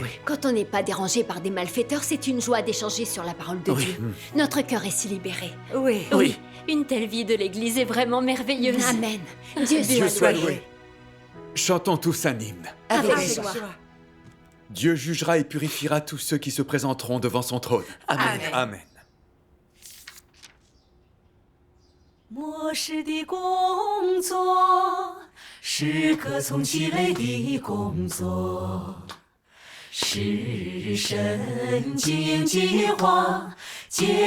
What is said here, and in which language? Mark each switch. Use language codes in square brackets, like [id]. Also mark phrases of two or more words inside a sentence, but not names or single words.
[fr] Quand on n'est pas dérangé par des malfaiteurs, c'est une joie d'échanger sur la parole de Oui. Dieu. Notre cœur est si libéré. Oui. Oui. Une telle vie de l'Église est vraiment merveilleuse. Amen. Dieu Dieu soit soit loué. loué. Chantons tous un hymne. Avec Avec joie. joie. Dieu jugera et purifiera tous ceux qui se présenteront devant son trône. Amen. Amen. [zh] 末世的工作，是可从其类的工作，是神经营计划结